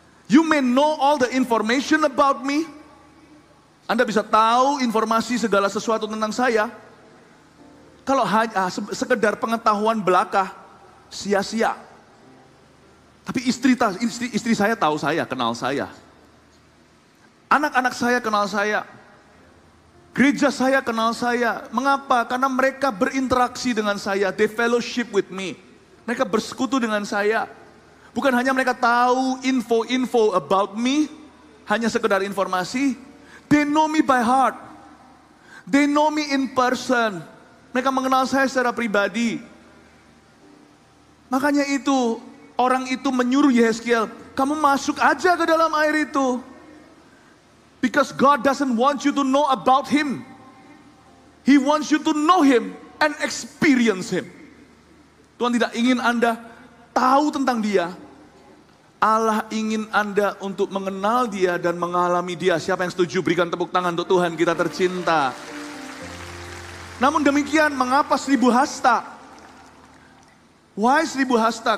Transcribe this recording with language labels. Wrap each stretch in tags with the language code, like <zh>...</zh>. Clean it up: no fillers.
<en>You may know all the information about me.</en> <id>Anda bisa tahu informasi segala sesuatu tentang saya. Kalau hanya sekedar pengetahuan belaka, sia-sia. Tapi istri saya tahu saya, kenal saya. Anak-anak saya kenal saya. Gereja saya kenal saya. Mengapa? Karena mereka berinteraksi dengan saya.</id> <en>They fellowship with me.</en> <id>Mereka bersekutu dengan saya. Bukan hanya mereka tahu info-info</id> <en>about me.</en> <id>Hanya sekedar informasi.</id> <en>They know me by heart. They know me in person.</en> <id>Mereka mengenal saya secara pribadi. Makanya itu, orang itu menyuruh Yehezkiel, kamu masuk aja ke dalam air itu.</id> <en>Because God doesn't want you to know about Him. He wants you to know Him and experience Him.</en> <id>Tuhan tidak ingin Anda tahu tentang Dia. Allah ingin Anda untuk mengenal Dia dan mengalami Dia. Siapa yang setuju? Berikan tepuk tangan untuk Tuhan kita tercinta. Namun demikian, mengapa 1000 hasta?</id> <en>Why 1000 hasta?</en>